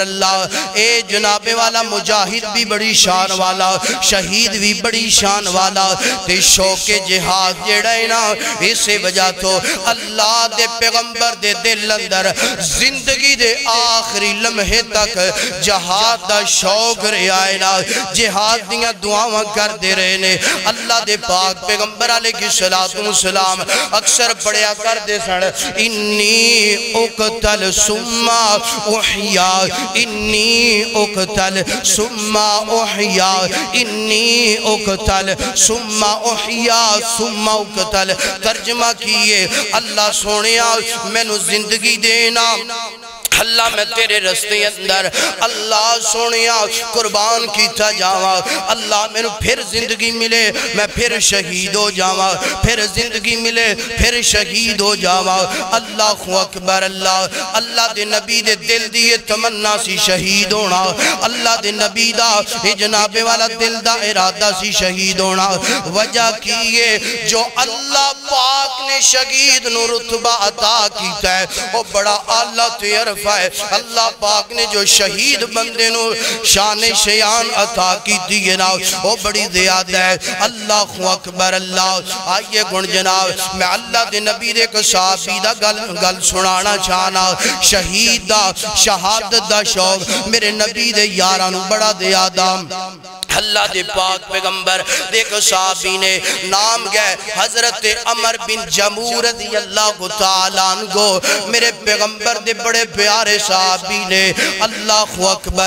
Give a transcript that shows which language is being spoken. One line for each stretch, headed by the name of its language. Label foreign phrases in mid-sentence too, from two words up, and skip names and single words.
Punjabi: اللہ اے جناب والا مجاہد بھی بڑی شان والا شہید بھی بڑی شان والا تے شوق جہاد جڑے نا اسے وجہ تو اللہ دے پیغمبر دے دل اندر زندگی دے آخری لمحے تک جہاد دا شوق رہا ہے نا. جہاد دیاں دعاواں کر دے رہے نے. اللہ دے پاک پیغمبر علیہ السلام اکثر پڑھیا کر دے سن
Arabic: انی اقتل ثم احیا انی اقتل ثم احیا انی اقتل ثم احیا ثم اقتل.
Punjabi: ترجمہ کیے اللہ سونیا میں نو زندگی دینا اللہ میں تیرے رستے اندر اللہ سونیا قربان کیتا جاواں. اللہ میں نو پھر زندگی ملے میں پھر شہید ہو جاواں. پھر زندگی ملے پھر شہید ہو جاواں.
Arabic: اللہ اکبر.
Punjabi: اللہ دے نبی دے دل دی تمنا سی شہید ہونا. اللہ دے نبی دا جناب والا دل دا ارادہ سی شہید ہونا. وجہ کیے جو اللہ پاک نے شہید نو رتبہ عطا کیتا ہے وہ بڑا اعلیٰ تے عرف. اللہ پاک نے جو شہید بندے نو شان شیان عطا کی دیئے نا وہ بڑی زیادہ ہے.
Arabic: اللہ اکبر.
Punjabi: اللہ آئیے گن جناب میں اللہ دے نبی دے کو صحابی دا گل سنانا چاہنا. شہید دا شہادت دا شوق میرے نبی دے یارانو بڑا زیادہ. اللہ دے پاک پیغمبر دیکھو صحابی نے نام گئے حضرت عمر بن جمور رضی اللہ تعالیٰ عنہ. میرے پیغمبر دے بڑے پیارے صحابی نے.
Arabic: اللہ اکبر.